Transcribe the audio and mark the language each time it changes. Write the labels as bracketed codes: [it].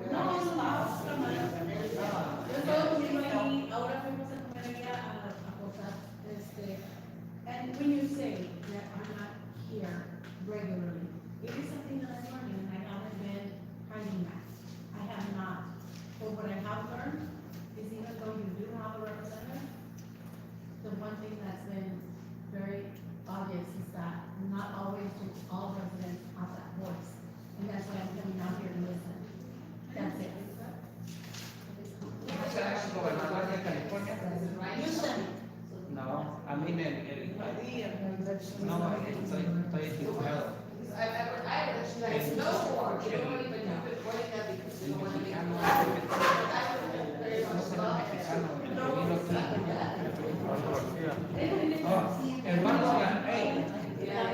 [es] No, yo estaba comiendo ahí, ahora fuimos a comer ahí a cosas, [en] and when you say that I'm not here regularly, it is something that I'm learning, and I haven't been hiding that. I have not. But what I have learned is even though you do have a representative, the one thing that's been very obvious is that not always do all residents have that voice. And that's why I'm coming out here to listen. That's it. [es] ¿Será el gobernador de California? No, [en] I mean, [es] no, estoy equivocado. [en] There's no more, you don't even have to put that because you don't want to make